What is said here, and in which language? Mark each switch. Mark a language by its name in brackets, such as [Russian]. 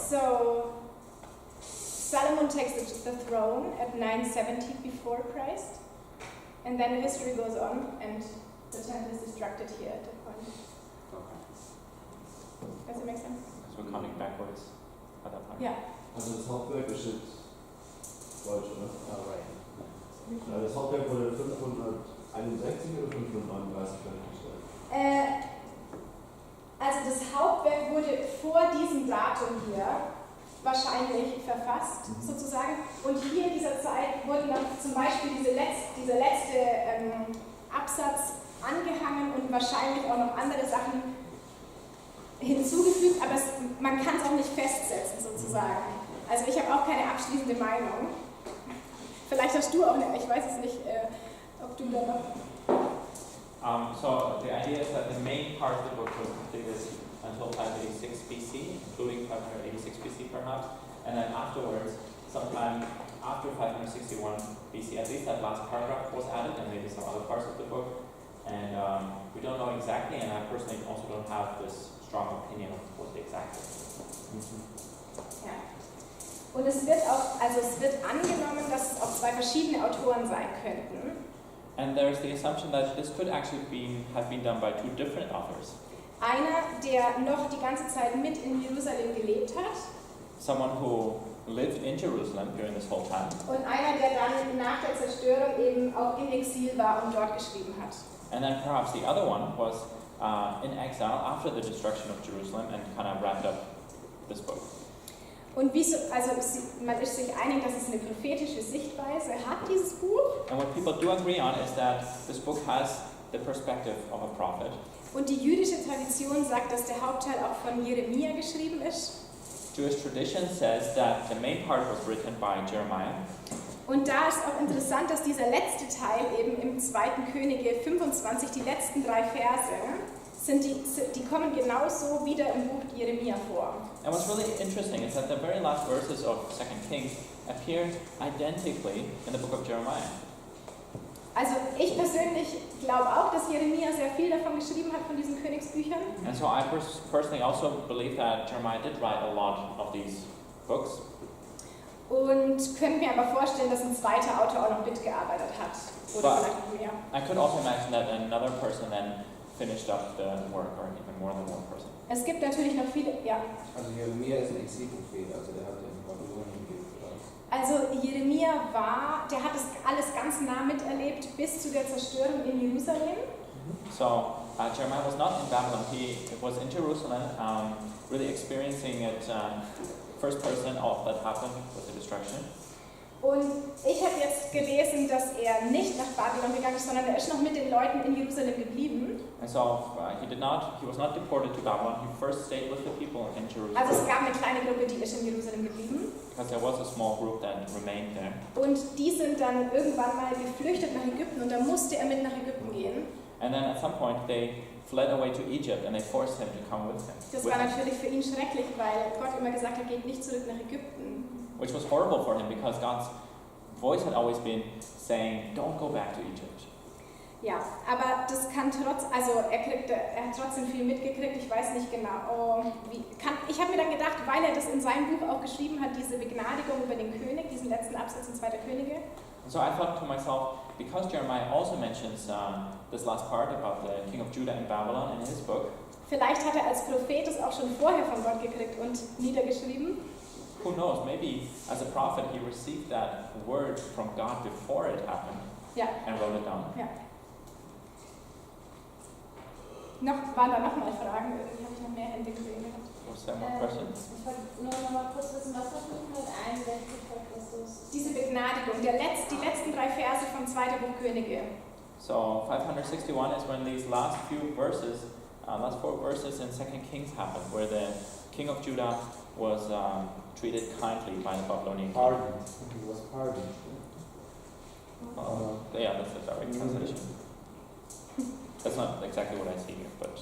[English] So Solomon takes the throne at 970 before Christ, and then history goes on, and the temple is destructed here at that point. Okay. Does it make sense? Because we're coming backwards at that point. Yeah. [German] Also das Hauptwerk ist jetzt Deutsch, oder? [English] Oh, right. [German] Ja, das Hauptwerk wurde 561 oder 539 fertiggestellt? Also das Hauptwerk wurde vor diesem Datum hier wahrscheinlich verfasst, sozusagen. Und hier in dieser Zeit wurde dann zum Beispiel dieser letzte Absatz angehangen und wahrscheinlich auch noch andere Sachen hinzugefügt, aber man kann es auch nicht festsetzen, sozusagen. Also ich habe auch keine abschließende Meinung. Vielleicht hast du auch eine, ich weiß es nicht, ob du da noch... [English] So the idea is that the main part of the book was completed until 586 BC, including 586 BC perhaps, and then afterwards, sometime after 561 BC, at least that last paragraph was added, and maybe some other parts of the book. And we don't know exactly, and I personally also don't have this strong opinion of what the exact is. [German] Ja. Und es wird angenommen, dass es auch zwei verschiedene Autoren sein könnten. [English] And there's the assumption that this could actually have been done by two different authors. [German] Einer, der noch die ganze Zeit mit in Jerusalem gelebt hat. [English] Someone who lived in Jerusalem during this whole time. [German] Und einer, der dann nach der Zerstörung eben auch in Exil war und dort geschrieben hat. [English] And then perhaps the other one was in exile after the destruction of Jerusalem and kind of wrapped up this book. [German] Und man ist sich einig, dass es eine prophetische Sichtweise hat, dieses Buch. [English] And what people do agree on is that this book has the perspective of a prophet. [German] Und die jüdische Tradition sagt, dass der Hauptteil auch von Jeremia geschrieben ist. [English] Jewish tradition says that the main part was written by Jeremiah. [German] Und da ist auch interessant, dass dieser letzte Teil eben im 2. Könige 25, die letzten 3 Verse, die kommen genauso wieder im Buch Jeremia vor. [English] And what's really interesting is that the very last verses of 2 Kings appear identically in the book of Jeremiah. [German] Also ich persönlich glaube auch, dass Jeremia sehr viel davon geschrieben hat, von diesen Königsbüchern. [English] And so I personally also believe that Jeremiah did write a lot of these books. [German] Und könnte mir aber vorstellen, dass ein zweiter Autor auch noch mitgearbeitet hat. Oder vielleicht noch mehr. [English] I could also imagine that another person then finished up the work, or even more than one person. [German] Es gibt natürlich noch viele, ja. Also Jeremia ist ein Exilprophet, also der hat in Babylonien gelebt, oder? Also Jeremia der hat das alles ganz nah miterlebt bis zu der Zerstörung in Jerusalem. [English] So Jeremiah was not in Babylon, he was in Jerusalem, really experiencing it first person, all that happened with the destruction. [German] Und ich habe jetzt gelesen, dass er nicht nach Babylon gegangen ist, sondern er ist noch mit den Leuten in Jerusalem geblieben. [English] And so he was not deported to Babylon, he first stayed with the people in Jerusalem. [German] Also es gab eine kleine Gruppe, die ist in Jerusalem geblieben. [English] Because there was a small group that remained there. [German] Und die sind dann irgendwann mal geflüchtet nach Ägypten und da musste er mit nach Ägypten gehen. [English] And then at some point they fled away to Egypt and they forced him to come with them. [German] Das war natürlich für ihn schrecklich, weil Gott immer gesagt hat, geht nicht zurück nach Ägypten. [English] Which was horrible for him because God's voice had always been saying, don't go back to Egypt. [German] Ja, aber das kann er hat trotzdem viel mitgekriegt. Ich weiß nicht genau, ich habe mir dann gedacht, weil er das in seinem Buch auch geschrieben hat, diese Begnadigung über den König, diesen letzten Absatz in 2. Könige. [English] So I thought to myself, because Jeremiah also mentions this last part about the king of Judah in Babylon in his book, [German] vielleicht hat er als Prophet es auch schon vorher von Gott gekriegt und niedergeschrieben. [English] who knows, maybe as a prophet he received that word from God before it happened and wrote it down. [German] Ja. Waren da nochmal Fragen? Irgendwie habe ich noch mehr Hände gesehen gehabt. [English] Was there more questions? [German] Ich wollte nur noch mal kurz wissen, was war 561 vor Christus? Diese Begnadigung, die letzten 3 Verse vom 2. Buch Könige. [English] So 561 is when these last 4 verses in 2 Kings happened, where the king of Judah was treated kindly by the Babylonian king. Pardoned. He was pardoned. Yeah, that's the direct translation. That's not exactly what I see here, but